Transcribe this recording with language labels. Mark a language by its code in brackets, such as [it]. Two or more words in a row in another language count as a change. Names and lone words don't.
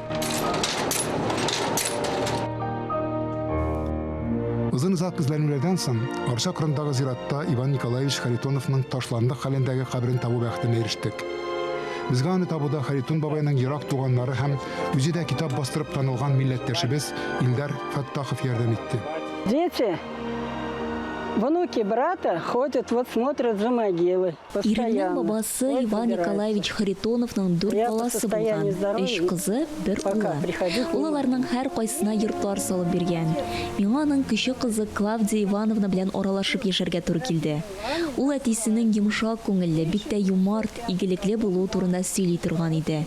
[tt] Узын-озак эзләнүләрдән соң Арча кырындагы зиратта Иван Николаевич Харитоновның ташландык хәлендәге кабрен табу бәхетенә ирештек. Безгә аны табуда Харитон бабайның ерак туганнары һәм үзе дә китап бастырып танылган милләттәшебез Илдар Фаттахов ярдәм итте. [ru] Дети, внуки брата ходят, вот смотрят за могилы. [tt] Иреннең бабасы Иван Николаевич Харитоновның 4 баласы булган, 3 кызы, 1 улы. Улларның һәр кайсына йортлар салып биргән. Миңа аның кече кызы Клавдия Ивановна белән аралашып яшәргә туры килде. Ул әтисенең йомшак күңелле, бик тә юмарт, игелекле булуы турында сөйли торган иде.